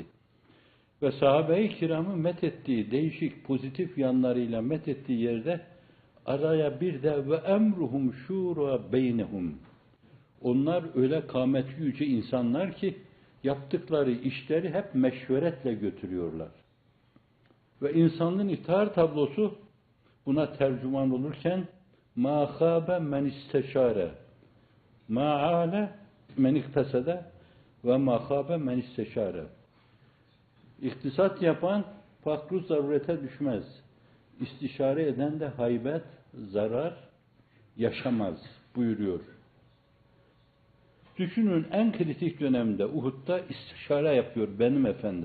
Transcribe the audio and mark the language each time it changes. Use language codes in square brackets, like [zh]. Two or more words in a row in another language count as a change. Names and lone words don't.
[tr] Ve sahabe-i kiramı methettiği, değişik pozitif yanlarıyla methettiği yerde araya bir de [ar] وأمرهم شورى بينهم. [tr] Onlar öyle kâmeti yüce insanlar ki yaptıkları işleri hep meşveretle götürüyorlar. Ve insanlığın iftihar tablosu buna tercüman olurken [ar] مَا خَابَ مَنْ اِسْتَشَارَ مَا عَالَ مَنْ اِقْتَسَدَ وَمَا خَابَ مَنْ اِسْتَشَارَ. [tr] İktisat yapan fakr-ı zarurete düşmez. İstişare eden de haybet, zarar yaşamaz buyuruyor. Düşünün, en kritik dönemde Uhud'da istişare yapıyor benim efendim.